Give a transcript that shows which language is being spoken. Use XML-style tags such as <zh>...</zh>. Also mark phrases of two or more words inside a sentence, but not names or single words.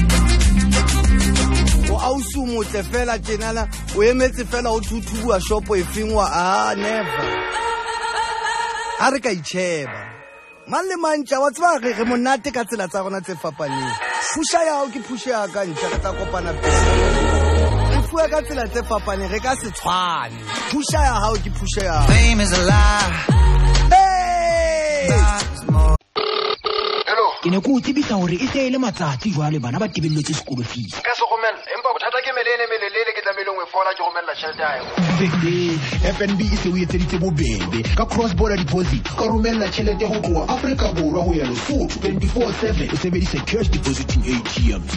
<st>O ausi o motle fela tjenana, o emetse fela o thuthubuwa shopo e fengwa, never. Ha re ka itsheba man le mantša, wa tseba re monate ka tsela tsa rona tse fapaneng. Phusha ya hao ke phusha ya ka ntša, re tla kopana pele. Re fua ka tsela tse fapaneng, re ka se tshwane. Phusha ya hao ke phusha ya hao.</st> <en>Fame is a lie.</en> <st>Ke ne ko tsebisa hore e se ile matsatsi jwale bana ba tebelletse sekolo fees. Ka se romella empa bothata ke melelele ke tlamehile ngwe fola ke romella tšhelete ya FNB e se o etseditse bobebe ka</st> <en>cross border deposit</en> <st>ka romella tšhelete go tloa Afrika Borwa go ya Lesotho 24/7 o sebedisa</st> <en>cash depositing ATMs.</en>